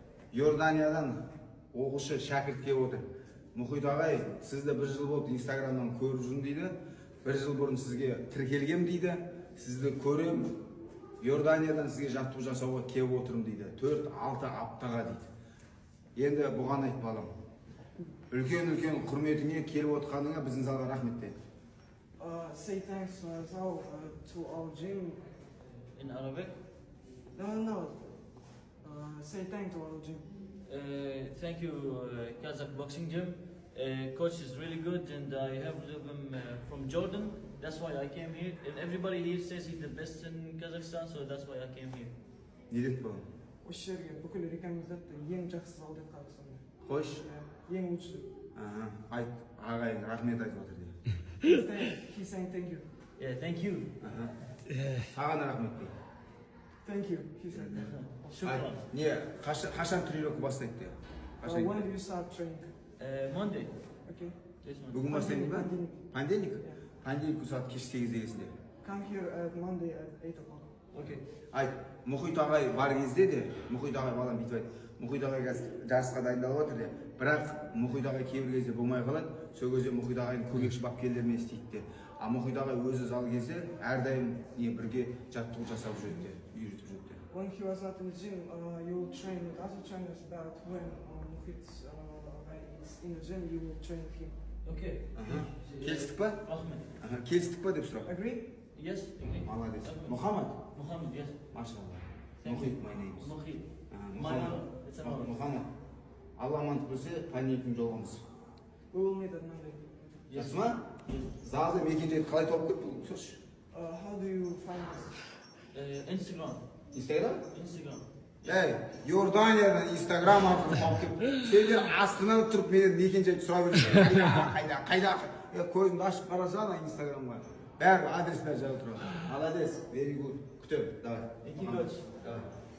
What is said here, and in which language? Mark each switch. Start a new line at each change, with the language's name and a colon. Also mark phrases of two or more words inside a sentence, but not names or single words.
Kazakh: Иорданиядан оқушы шәкірт келіп отыр. Мұхит ағай, сізді бір жыл болды Инстаграмнан көріп жүрмін дейді. Бір жыл бұрын сізге тіркелгем дейді. Сізді көрем, Иорданиядан сізге жаттығу жасауға келіп отырмын дейді. 4-6 аптаға дейді. Енді бұған айт балам. Үлкен құрметіңе келіп отқаныңа біздің залға рахмет де.
English: Say thanks to our gym. In Arabic? No. Say thanks to our gym. Thank you, Kazakh Boxing Gym. Coach is really good, and I have with him from Jordan. That's why I came here. And everybody here says he's the best in Kazakhstan, so that's why I came here.
Kazakh: Не деді балам? Осы жерге бүкіл рекомендатты ең жақсы зал деп Қазақстанда. Қош. Ең лучший. Айт, ағайын рахмет айтып отыр де.
English: He's saying thank you. Yeah, thank you.
Kazakh: Саған рахмет де.
English: Thank you. He said. Shukran.
Kazakh: Не, қашан тренировка бастайды де?
English: When do you start training? Monday. Okay. This one.
Kazakh: Бүгін бастайды ба? Понедельник?
English: Yeah.
Kazakh: Понедельник сағат кеш 8-де келесіңдер.
English: Come here at Monday at 8 o'clock. Окей.
Kazakh: Айт, Мұхит ағай бар кезде де, Мұхит ағай балам бүйтіп айт. Мұхит ағай қазір жарысқа дайындалып отыр де. Бірақ Мұхит ағай кейбір кезде болмай қалады. Сол кезде Мұхит ағайдың көмекші бапкерлерімен істейді де. А Мұхит ағай өзі зал келсе, әрдайым бірге жаттығу жасап жүреді де, үйретіп жүреді де.
English: When he was not in the gym, you will train with other trainers, but when Muhit is in the gym, you will train with him. Okay.
Kazakh: Келістік па? Ahmed. Келістік па деп сұрақ.
English: Agree? Yes, agree.
Kazakh: Молодец. Мұхаммад?
English: Muhammad, yes.
Kazakh: Машалла.
English: Thank you. Мұхит, my name is. Muhit. My honor. It's an honor.
Kazakh: Мұхаммад. Алла амандық берсе, понедельник жолығамыз.
English: We will meet at Monday.
Kazakh: Жақсы ма? Залды мекен-жайды қалай тауып кетті? Сұршы.
English: How do you find us? Instagram.
Kazakh: Инстаграм?
English: Instagram.
Kazakh: Иорданиядан Инстаграм арқылы тауып кетті. Сендер астынан тұрып менен мекен-жайды сұрап жүрсің. Қайда? Көзімді ашып қарасана Инстаграмға. Бәрі адрес бәрі жазылып тұрады. Молодец,
English: very good.
Kazakh: Күтем. Давай.
English: Thank you, coach.
Kazakh: Давай.